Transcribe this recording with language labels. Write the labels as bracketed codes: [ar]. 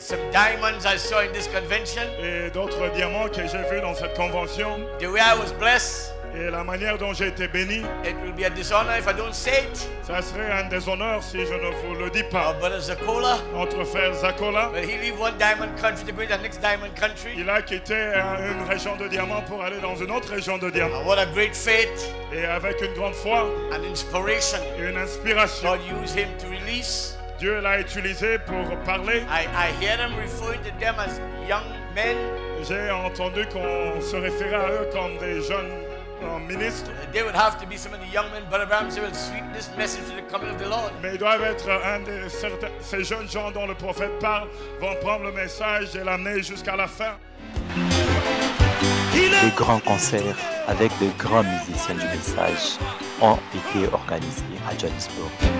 [en] Diamonds I saw in this convention. [fr] Et d'autres diamants que j'ai vus dans cette convention. [en] The way I was blessed. [fr] Et la manière dont j'ai été béni. [en] It will be a dishonor if I don't say it. [fr] Ça serait un déshonneur si je ne vous le dis pas. [en] Our brother Zakola. [fr] Notre frère Zakola. [en] But he leave one diamond country to go to the next diamond country. [fr] Il a quitté une région de diamants pour aller dans une autre région de diamants. [en] What a great faith. [fr] Et avec une grande foi. [en] An inspiration. [fr] Et une inspiration. [en] God used him to release. [fr] Dieu l'a utilisé pour parler. [en] I hear them referring to them as young men. [fr] J'ai entendu qu'on se référait à eux comme des jeunes ministres. [en] They would have to be some of the young men, Brother Branham will sweep this message to the coming of the Lord. [fr] Mais ils doivent être ces jeunes gens dont le prophète parle, vont prendre le message et l'amener jusqu'à la fin. Des grands concerts avec de grands musiciens du message ont été organisés à Johannesburg.